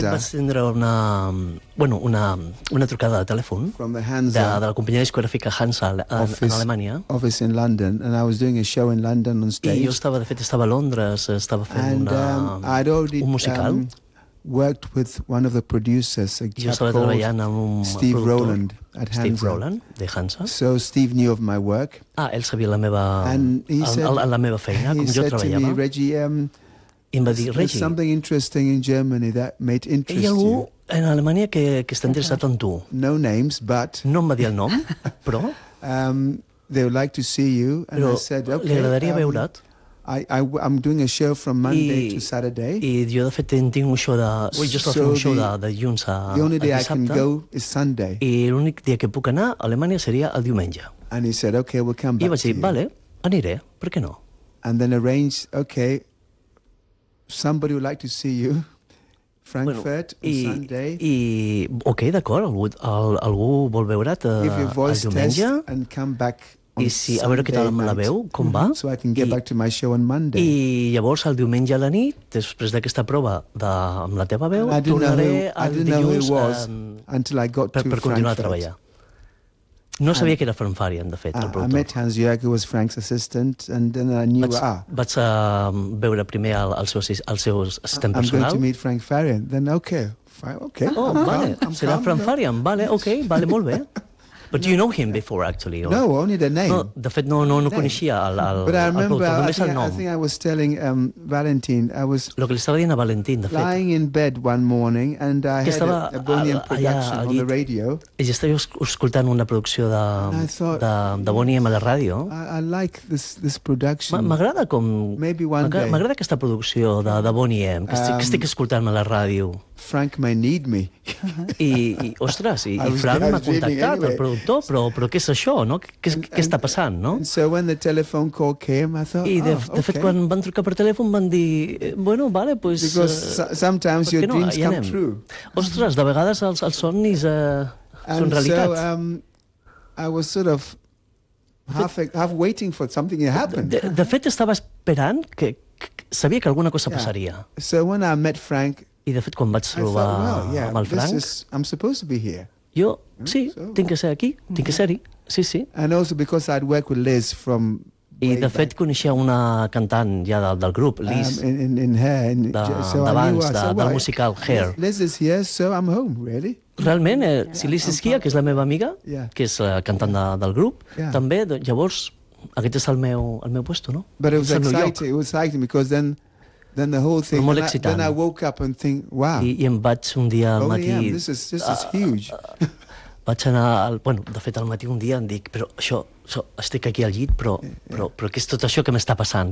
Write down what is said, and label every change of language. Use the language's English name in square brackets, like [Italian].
[Catalan] De fet, vas tindre una trucada de telèfon de la companyia discogràfica Hansa en Alemanya. [English] Office in London, and I was doing a show in London on stage. [Catalan] I jo estava a Londres, estava fent un musical. [English] Worked with one of the producers, a chap called Steve Rowland at Hansa. [Catalan] Steve Rowland de Hansa. [English] So Steve knew of my work. [Catalan] Ah, ell sabia la meva feina, com jo treballava. [English] He said to me, Reggie, there's something interesting in Germany that might interest you. [Catalan] En Alemanya que està interessat en tu. [English] No names, but... [Catalan] No em va dir el nom, però... [English] they would like to see you, and I said, okay... [Catalan] Li agradaria veure't. [English] I'm doing a show from Monday to Saturday. [Catalan] I jo, de fet, tinc un show de... Jo estic fent un show de dilluns a dissabte. [English] The only day I can go is Sunday. [Catalan] I l'únic dia que puc anar a Alemanya seria el diumenge. [English] And he said, okay, we'll come back to you. [Catalan] I vaig dir, vale, aniré, per què no? [English] And then arrange, okay... Somebody would like to see you, Frankfurt, Sunday. [Catalan] Ok, d'acord, algú vol veure't el diumenge. [English] And come back on [Catalan] a veure què tal [English] night. [Catalan] La veu, com va. [English] So I can get back to my show on Monday. [Catalan] I llavors, el diumenge a la nit, després d'aquesta prova amb la teva veu, tornaré el dilluns per continuar a treballar. No sabia que era Frank Farian, de fet, el productor. [English] I met Hans Jörg, who was Frank's assistant, and then I knew... [Catalan] Vaig a veure primer el seu assistent personal. [English] I'm going to meet Frank Farian. Then, okay, okay. [Catalan] Oh, vale, serà Frank Farian. Vale, okay, vale, molt bé. [English] But do you know him before, actually? No, only the name. [Catalan] No, de fet, no coneixia el productor, només el nom. [English] I think I was telling Valentin, I was... [Catalan] Lo que li estava dient a Valentin, de fet. [English] Lying in bed one morning, and I had a Bonnie M production on the radio. [Catalan] I estava escoltant una producció de Bonnie M a la ràdio. [English] I like this production. [Catalan] M'agrada com... M'agrada aquesta producció de Bonnie M, que estic escoltant a la ràdio. [English] Frank may need me. [Catalan] I Frank m'ha contactat, el productor, però què és això, no? Què està passant, no? [English] So when the telephone call came, I thought, [Catalan] de fet, quan van trucar per telèfon, van dir, bueno, vale, pues... [English] Because sometimes your dreams come true. [Catalan] Ostres, de vegades els somnis són realitat. [English] And so I was sort of half waiting for something to happen. [Catalan] De fet, estava esperant que... Sabia que alguna cosa passaria. [English] So when I met Frank... [Catalan] I, de fet, quan vaig trobar amb el Frank... [English] I'm supposed to be here. [Catalan] Jo, sí, tinc que ser aquí, tinc que ser-hi, sí. [English] And also because I'd worked with Liz from... [Catalan] I, de fet, coneixia una cantant ja del grup, Liz, d'abans, del musical Hair. [English] Liz is here, so I'm home, really. [Catalan] Realment, si Liz és aquí, que és la meva amiga, que és cantant del grup, també, llavors, aquest és el meu puesto, no? [English] But it was exciting, because then... Then the whole thing, [Catalan] molt excitant. [English] Then I woke up and think, wow. [Catalan] I em vaig un dia al matí... [English] Oh, this is huge. [Catalan] Vaig anar... de fet, al matí un dia em dic, però això estic aquí al llit, però què és tot això que m'està passant?